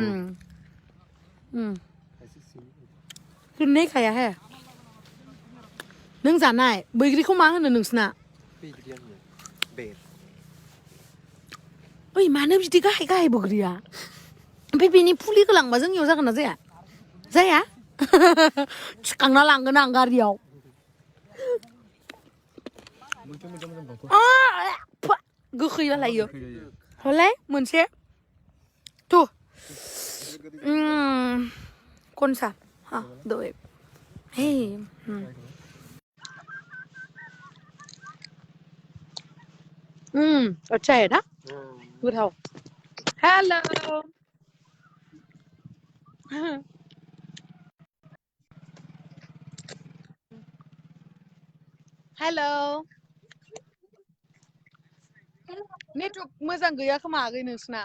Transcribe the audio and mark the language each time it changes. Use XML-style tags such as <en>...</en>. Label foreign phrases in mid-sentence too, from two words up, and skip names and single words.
<brx>सुननै खाया हे नों जानाय बैग्रिखौ मा होनो नोंसिना ओइ मानो बिदि गाहाय बोग्रिया ओमफ्राय बेनि फुलिखौ लांबा जोंनियाव जागोन ना जाया थिखांना लांगोन आं गारियाव गोखै जालायो हलाय मोनसे तु कनसा हा दे हे</brx> <hi>अच्छा है ना</hi> <brx>गोथाव हेलो हेलो नेटवर्क मोजां गैया खोमा आगै नोंसिना</brx>